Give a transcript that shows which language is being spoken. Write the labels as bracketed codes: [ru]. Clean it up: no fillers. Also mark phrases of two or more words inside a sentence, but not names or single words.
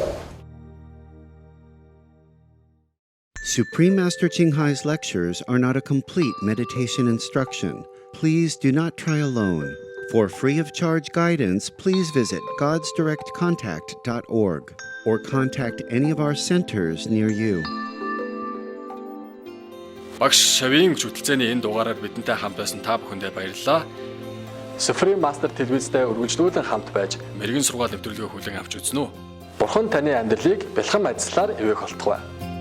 [en] Supreme Master Ching Hai's lectures are not a complete meditation instruction. Please do not try alone. For free of charge guidance, please visit godsdirectcontact.org or contact any of our centers near you. [mn] Багш Шавийн хөтөлцөөний энэ дугаараар бидэнтэй хамт байсан та бүхэндээ баярлалаа. Supreme Master телевизтэй үргэлжлүүлэн хамт байж Мэргэн сургаал нэвтрүүлгээ хүлээн авч үзнэ үү? Бурхан таны амьдралыг бэлхэн ажлаар ивэх болтугай.